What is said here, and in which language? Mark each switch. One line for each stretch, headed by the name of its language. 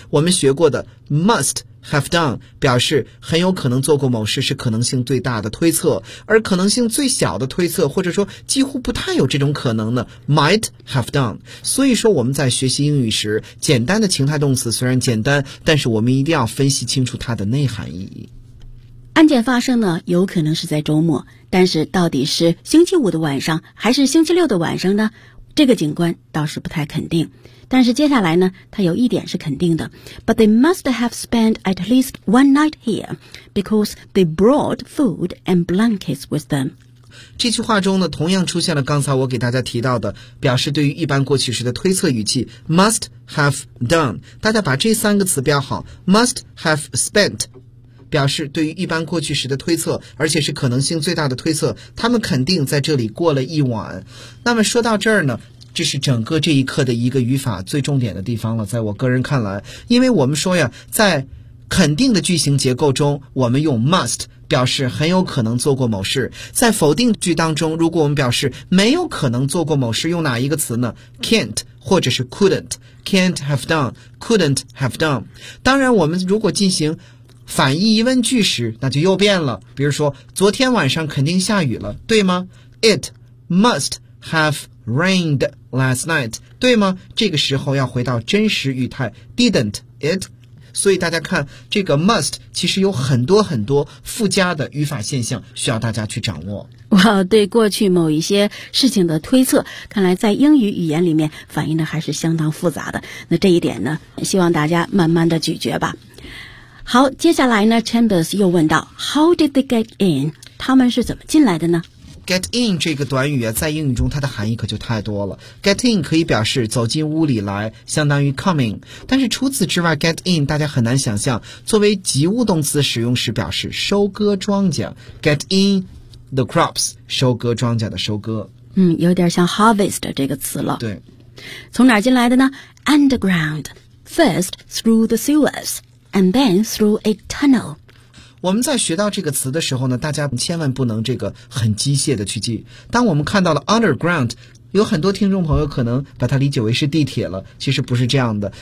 Chinese: 我们学过的
English: must have done
Chinese: 表示很有可能做过某事是可能性最大的推测，而可能性最小的推测或者说几乎不太有这种可能呢
English: might have done。
Chinese: 所以说我们在学习英语时，简单的情态动词虽然简单，但是我们一定要分析清楚它的内涵意义。案件发生呢，有可能是在周末，但是到底是星期五的晚上还是星期六的晚上呢？这个警官倒是不太肯定，但是接下来呢，他有一点是肯定的
English: But they must have spent at least one night here because they brought food and blankets with them。
Chinese: 这句话中呢，同样出现了刚才我给大家提到的表示对于一般过去时的推测语气 must have done。大家把这三个词标好
English: must have spent
Chinese: 表示对于一般过去时的推测，而且是可能性最大的推测，他们肯定在这里过了一晚。那么说到这儿呢，这是整个这一课的一个语法最重点的地方了，在我个人看来。因为我们说呀，在肯定的句型结构中，我们用 must 表示很有可能做过某事，在否定句当中，如果我们表示没有可能做过某事，用哪一个词呢？
English: can't
Chinese: 或者是
English: couldn't。 can't have done， couldn't have done。
Chinese: 当然我们如果进行反义疑问句时，那就又变了。比如说，昨天晚上肯定下雨了，对吗？
English: It must have rained last night，
Chinese: 对吗？这个时候要回到真实语态
English: didn't it。
Chinese: 所以大家看，这个 must 其实有很多很多附加的语法现象需要大家去掌握。哇，对过去某一些事情的推测，看来在英语语言里面反映的还是相当复杂的。那这一点呢，希望大家慢慢的咀嚼吧。好，接下来呢
English: Chambers
Chinese: 又问道
English: How did they get in?
Chinese: 他们是怎么进来的呢？
English: Get in
Chinese: 这个短语啊，在英语中它的含义可就太多了。
English: Get in
Chinese: 可以表示走进屋里来，相当于 coming。但是除此之外，
English: get in
Chinese: 大家很难想象作为及物动词使用时表示收割庄稼。
English: Get in the crops，
Chinese: 收割庄稼的收割。有点像 harvest 这个词了。对，从哪进来的呢？
English: Underground， First through the sewers and then through a tunnel。
Chinese: 我们在学到这个词的时候呢，大家千万不能这个很机械的去记。当我们看到了 underground， 有很多听众朋友可能把它理解为是地铁了，其实不是这样的。